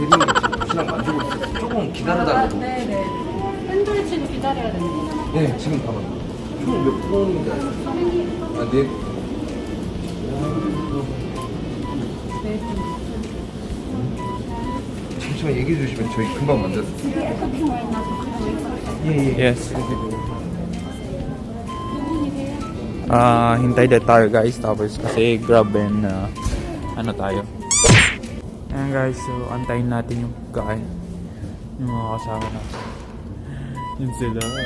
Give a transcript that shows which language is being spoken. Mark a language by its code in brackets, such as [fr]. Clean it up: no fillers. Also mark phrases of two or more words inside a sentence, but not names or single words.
[ko] 조금 기다려달라고. 네네. 샌드위치는 기다려야 됩니다. 네, 지금 가면. 총 몇 분인지 알아요? 아, 네. 잠시만 얘기해 주시면 저희 금방 만들어요. [tl] Yes. Hintay na tayo, guys. Tapos kasi Grab and ano tayo. Ayan, guys. So antayin natin yung pagkain. Yung mga kasama natin. Yun sila.